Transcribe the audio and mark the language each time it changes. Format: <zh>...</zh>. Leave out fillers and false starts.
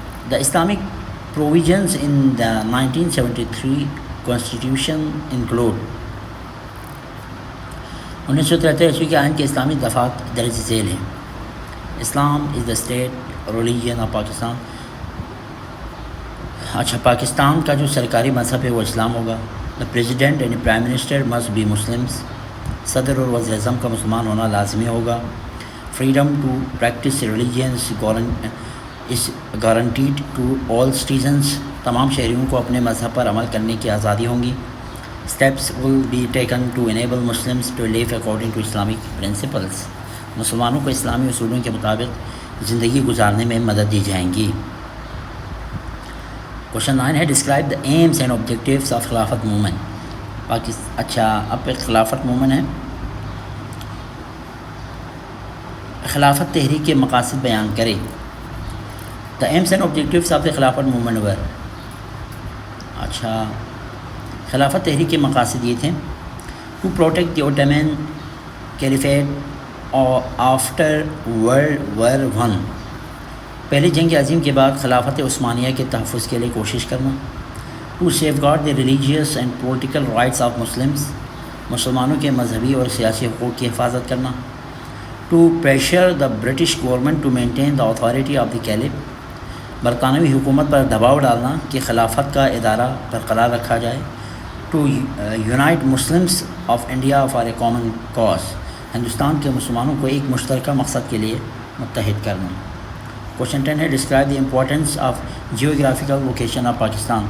<en>The Islamic provisions in the 1973 Constitution include</en> <ur>1973 عیسوی کے آئین کے اسلامی دفعات درج ذیل ہیں.</ur> <en>Islam is the state religion of Pakistan.</en> <ur>اچھا پاکستان کا جو سرکاری مذہب ہے وہ اسلام ہوگا.</ur> <en>The President and the Prime Minister must be Muslims.</en> <ur>صدر اور وزیر اعظم کا مسلمان ہونا لازمی ہوگا.</ur> <en>Freedom to practice religion is guaranteed to all citizens.</en> <ur>تمام شہریوں کو اپنے مذہب پر عمل کرنے کی آزادی ہوں گی.</ur> <en>Steps will be taken to enable Muslims to live according to Islamic principles.</en> <ur>مسلمانوں کو اسلامی اصولوں کے مطابق زندگی گزارنے میں مدد دی جائیں گی.</ur> <en>Question 9 ہے describe the aims and objectives of Khilafat movement.</en> <ur>اچھا اب ایک خلافت موومنٹ ہے. خلافت تحریک کے مقاصد بیان کرے.</ur> <en>The aims and objectives of the Khilafat movement were.</en> <ur>اچھا خلافت تحریک کے مقاصد یہ تھے</ur> <en>To protect the Ottoman caliphate after world war 1.</en> <ur>پہلی جنگ عظیم کے بعد خلافت عثمانیہ کے تحفظ کے لیے کوشش کرنا.</ur> <en>To safeguard the religious and political rights of Muslims.</en> <ur>مسلمانوں کے مذہبی اور سیاسی حقوق کی حفاظت کرنا.</ur> <en>To pressure the British government to maintain the authority of the caliph.</en> <ur>برطانوی حکومت پر دباؤ ڈالنا کہ خلافت کا ادارہ برقرار رکھا جائے.</ur> <en>To unite Muslims of India for a common cause.</en> <ur>Hindustan کے مسلمانوں کو ایک مشترکہ مقصد کے لیے متحد کرنا.</ur> <en>Question 10 ہے describe the importance of geographical location of Pakistan.</en>